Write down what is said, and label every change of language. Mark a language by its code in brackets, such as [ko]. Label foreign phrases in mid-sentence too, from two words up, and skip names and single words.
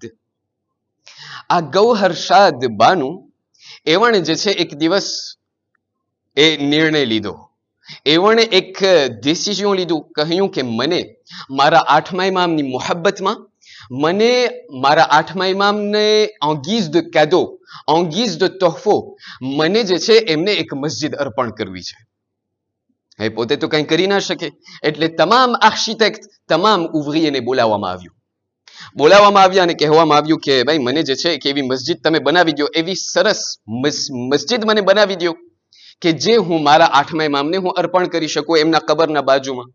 [gu] આ ગૌહરશાદ બાનું એવણે જે છે એક દિવસ એ નિર્ણય લીધો. એવણે એક ડિસિઝન લીધું, કહ્યું કે મને મારા 8મા ઇમામની મોહબ્બતમાં, મને મારા 8મા ઇમામને [fr] en guise de cadeau, en guise de [gu] તોહફો, મને જે છે એમને એક મસ્જિદ અર્પણ કરવી છે. એ પોતે તો કંઈ કરી ના શકે, એટલે તમામ આર્કિટેક્ટ, તમામ ઉવરીયને બોલાવવામાં આવ્યા અને કહેવામાં આવ્યું કે ભાઈ મને જે છે કે એવી મસ્જિદ તમે બનાવી દો, એવી સરસ મસ્જિદ મને બનાવી દો કે જે હું મારા 8મા ઇમામને હું અર્પણ કરી શકું એમના કબરના બાજુમાં.